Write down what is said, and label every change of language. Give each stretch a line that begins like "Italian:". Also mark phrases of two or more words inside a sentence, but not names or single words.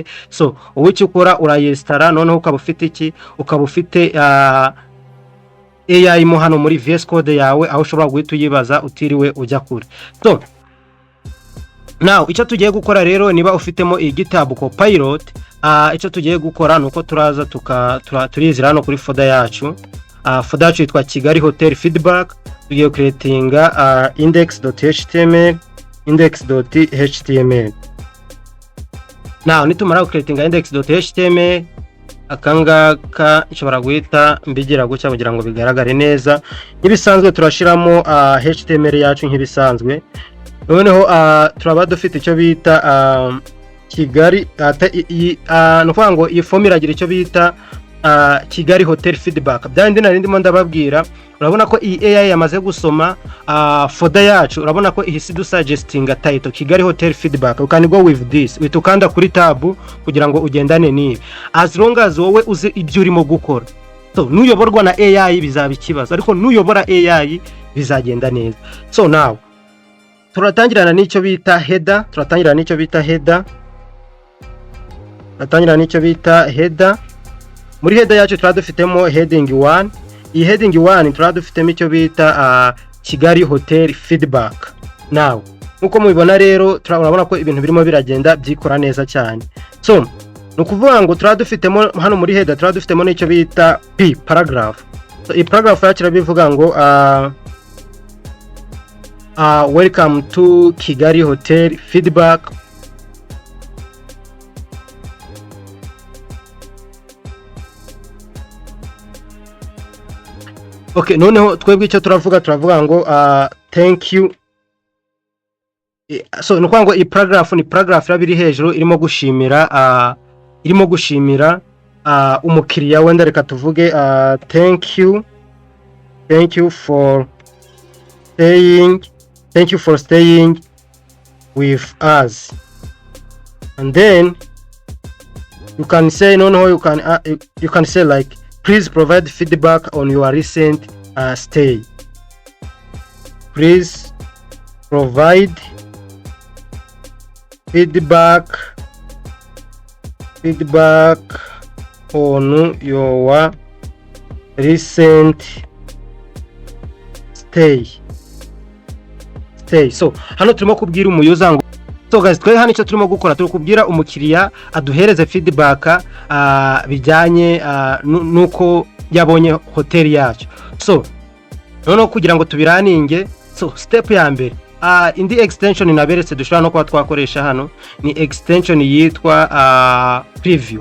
Kinyarwanda: So ubu icyo ukora urayestara noneho ukaba ufite iki, ukaba ufite AI mo hano muri VS Code yawe, aho ushobora guhita uyibaza utiriwe ujya kure.
English: So now
Kinyarwanda: icyo tugiye gukora rero, niba ufitemo iyi GitHub Copilot, icyo tugiye gukora nuko turaza turizira hano kuri folder yacu. Folder yacu yitwa Kigali Hotel Feedback. Tugiye creatinga index.html. Now nitumara creatinga index.html, akangaka nshobora guhita mbigira gucya kugira ngo bigaragare neza. N'ibisanzwe turashiramo HTML yacu nk'ibisanzwe. Noneho turaba dufite icyo bita Kigali nukuvuga ngo iyi form iragira icyo bita Kigali Hotel Feedback. Byandi narindimo ndababwira, urabona ko iyi AI yamaze gusoma folder yacu. Urabona ko ihisi du suggestinga title Kigali Hotel Feedback.
English: You can go with this,
Kinyarwanda: witukanda kuri tab kugira ngo ugendane ni
English: as long as
Kinyarwanda: wowe uzi ibyo urimo gukora. So nuyoborwa na AI bizaba ikibazo, ariko nuyobora AI bizagenda neza.
English: So now
Kinyarwanda: turatangirana n'icyo bita header. Muri header yacu turadufitemo heading 1. Iyi heading 1 turadufitemo icyo bita Kigali Hotel Feedback. Now nkuko mubibona rero turabona ko ibintu birimo biragenda byikora neza cyane. So nukuvuga ngo turadufitemo hano muri header turadufitemo n'icyo bita paragraph. So iyi paragraph yacu irabivuga ngo
English: welcome to Kigali Hotel Feedback.
Kinyarwanda: Okay, noneho twebwe icyo turavuga ngo
English: thank you.
Kinyarwanda: So nukuvuga ngo iyi paragraph ni paragraph irabiri hejuru irimo gushimira umukiriya wenda, reka tuvuge
English: thank you for staying with us. And then you can say you can say like, please provide feedback on your recent stay. Please provide feedback on your recent stay.
Kinyarwanda: So hano turimo kubwira umuyuza ngo,
English: so guys,
Kinyarwanda: twe hano icyo turimo gukora turi kubwira umukiriya aduhereze feedback bijyanye nuko yabonye hotel yacu. So noneho kugira ngo tubiraninge, so step ya mbere indi extension naberetse dushobora no kuba twakoresha hano ni extension yitwa preview.